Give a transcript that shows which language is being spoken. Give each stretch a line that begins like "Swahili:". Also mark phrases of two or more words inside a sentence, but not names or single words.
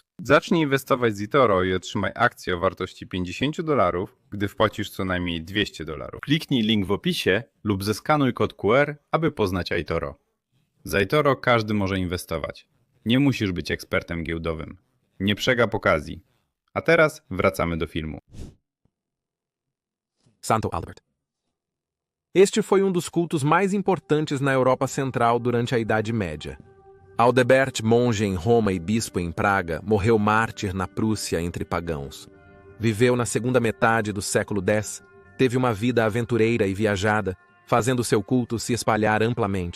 Polish: Zacznij inwestować z eToro i otrzymaj akcję o wartości $50, gdy wpłacisz co najmniej $200. Kliknij link w opisie lub zeskanuj kod QR, aby poznać eToro. Z eToro każdy może inwestować. Nie musisz być ekspertem giełdowym. Nie przegap okazji. A teraz wracamy do filmu.
Portuguese: Santo Aldebert. Este foi dos cultos mais importantes na Europa Central durante a Idade Média. Aldebert, monge em Roma e bispo em Praga, morreu mártir na Prússia entre pagãos. Viveu na segunda metade do século X, teve uma vida aventureira e viajada, fazendo seu culto se espalhar amplamente.